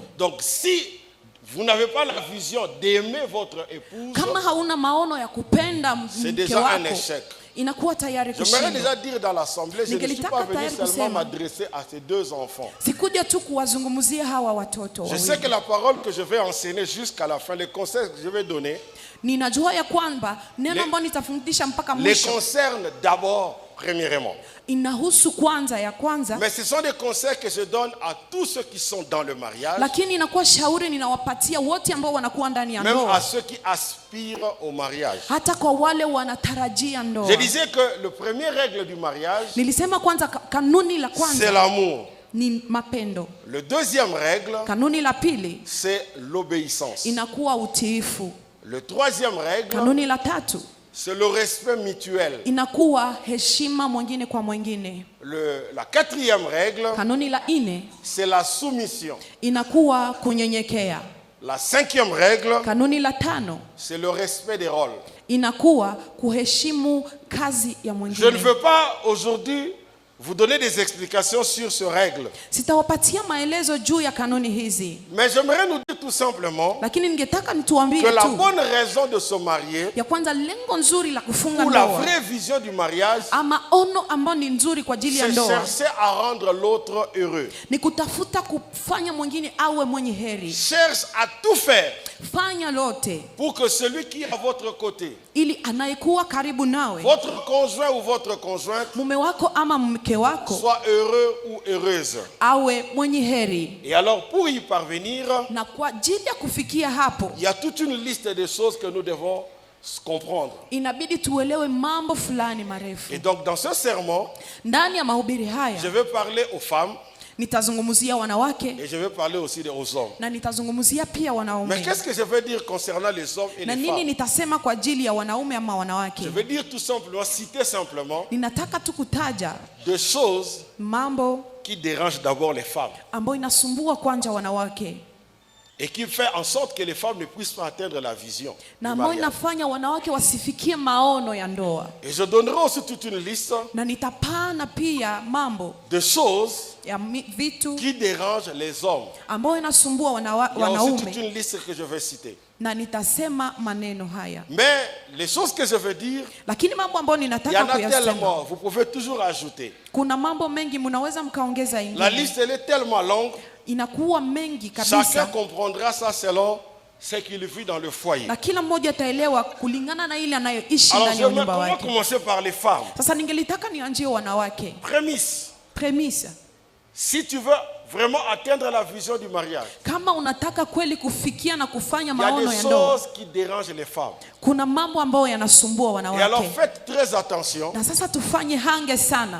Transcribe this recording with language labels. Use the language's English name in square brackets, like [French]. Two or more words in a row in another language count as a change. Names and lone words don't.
[French] Donc si vous n'avez pas la vision d'aimer votre épouse, [Swahili] kama hauna maono ya kupenda mke wako, [French] c'est déjà un échec. [Swahili] Inakuwa tayari kushindwa. [French] J'aimerais déjà dire dans l'assemblée, je ne suis pas venu seulement m'adresser à ces 2 enfants. [Swahili] Sikuja tu kuwazungumzia hawa watoto. [French] Je sais que la parole que je vais enseigner jusqu'à la fin, les conseils que je vais donner, [Swahili] ninajua ya kwamba neno ambalo nitafundisha mpaka mwisho, [French] les concerne d'abord premièrement. [Swahili] Inahusu kwanza ya kwanza. [French] Mais ce sont des conseils que je donne à tous ceux qui sont dans le mariage. [Swahili] Lakini inakuwa shauri ninawapatia wote ambao wanakuwa ndani ya ndoa. [French] Même à ceux qui aspirent au mariage. [Swahili] Hata kwa wale wanatarajia ndoa. [French] Je disais que le premier règle du mariage, [Swahili] nilisema kwanza kanuni la kwanza [French] c'est l'amour. [Swahili] Ni mapendo. [French] Le deuxième règle, [Swahili] kanuni la pili, [French] c'est l'obéissance. [Swahili] Inakuwa utiifu. [French] Le troisième règle, [Swahili] kanuni la tatu, [French] c'est le respect mutuel. [Swahili] Inakuwa heshima mwingine kwa mwingine. [French] La quatrième règle, [Swahili] kanuni la nne, [French] c'est la soumission. [Swahili] Inakuwa kunyenyekea. [French] La cinquième règle, [Swahili] kanuni la tano, [French] c'est le respect des rôles. [Swahili] Inakuwa kuheshimu kazi ya mwingine. [French] Je ne veux pas aujourd'hui vous donner des explications sur ce règle. [Swahili] Sitawapatia maelezo juu ya kanuni hizi. [French] Mais j'aimerais nous dire tout simplement [Swahili] lakini ningetaka nituambie [French] que la bonne raison de se marier, [Swahili] ya kwanza lengo nzuri la kufunga [French] ou [Swahili] ndoa, [French] la vraie vision du mariage, [Swahili] ama ono ambayo ni nzuri kwa ajili ya ndoa, [French] c'est chercher à rendre l'autre heureux. [Swahili] Ni kutafuta kufanya mwingine awe mwenye heri. [French] Cherche à tout faire [Swahili] fanya lote [French] pour que celui qui est à votre côté, [Swahili] ili anayekuwa karibu nawe, [French] votre conjoint ou votre conjointe, [Swahili] mume wako ama mke wako, [French] soit heureux ou heureuse. [Swahili] Awe mwenye heri. [French] Et alors pour y parvenir, [Swahili] na kwa ajili ya kufikia hapo, [French] il y a toute une liste de choses que nous devons comprendre. [Swahili] Inabidi tuelewe mambo fulani marefu. [French] Et donc dans ce sermon, [Swahili] ndani ya mahubiri haya, [French] je vais parler aux femmes. [Swahili] Nitazungumzia wanawake. [French] Et je vais parler aussi aux hommes. [Swahili] Na nitazungumzia pia wanaume. [French] Mais qu'est-ce que je veux dire concernant les hommes et les femmes? [Swahili] Na nini nitasema kwa ajili ya wanaume ama wanawake? [French] Je veux dire tout simplement, citer simplement [Swahili] ninataka tu kutaja [French] des choses [Swahili] mambo [French] qui dérangent d'abord les femmes. [Swahili] Ambayo inasumbua kwanza wanawake. [French] Et qui fait en sorte que les femmes ne puissent pas atteindre la vision. [Swahili] Na ambayo inafanya wanawake wasifikie maono ya ndoa. [French] Et je donnerai aussi toute une liste [Swahili] na nitapana pia mambo [French] de choses [Swahili] ya vitu [French] qui dérangent les hommes. [Swahili] Ambayo inasumbua wanaume. [French] Il y a aussi toute une liste que je vais citer. [Swahili] Na nitasema maneno haya. [French] Mais les choses que je veux dire, [Swahili] lakini mambo ambayo ninataka kuyasema, [French] il y en a tellement, vous pouvez toujours ajouter. [Swahili] Kuna mambo mengi mnaweza mkaongeza ingine. [French] La liste elle est tellement longue. [Swahili] Inakuwa mengi kabisa. [French] Chacun comprendra ça selon ce qu'il vit dans le foyer. [Swahili] Na kila mmoja ataelewa kulingana na ile anayoishi ndani ya nyumba yake. [French] Alors je vais commencer par les femmes. [Swahili] Sasa ningelitaka nianzie wanawake. [French] Prémisse. Si tu veux vraiment atteindre la vision du mariage, [Swahili] kama unataka kweli kufikia na kufanya maono ya ndoa, [French] il y a des choses qui dérangent les femmes. [Swahili] Kuna mambo ambayo yanasumbua wanawake. [French] Et alors faites très attention. [Swahili] Na sasa tufanye hange sana.